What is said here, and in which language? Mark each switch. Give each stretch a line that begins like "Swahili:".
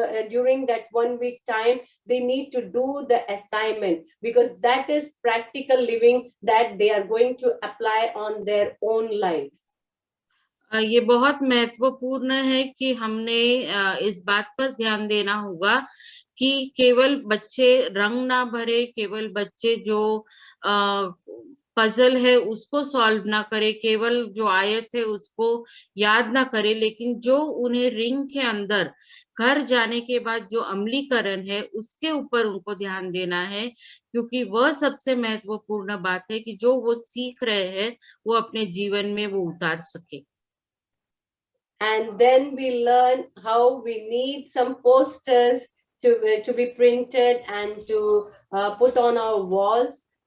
English: During that 1 week time, they need to do the assignment, because that is practical living that they are going to apply on their own life.
Hindi: ये बहुत महत्वपूर्ण है कि हमने इस बात पर ध्यान देना होगा कि केवल बच्चे रंग ना भरे, केवल बच्चे जो पजल है उसको सॉल्व ना करे, केवल जो आयत है उसको याद ना करे, लेकिन जो उन्हें रिंग के अंदर घर जाने के बाद जो अमलीकरण है उसके ऊपर उनको ध्यान देना है, क्योंकि वह सबसे महत्वपूर्ण बात है कि जो वो सीख रहे हैं वो अपने जीवन में वो उतार सके।
English: And then we learn how we need some posters to be printed and to put on our walls.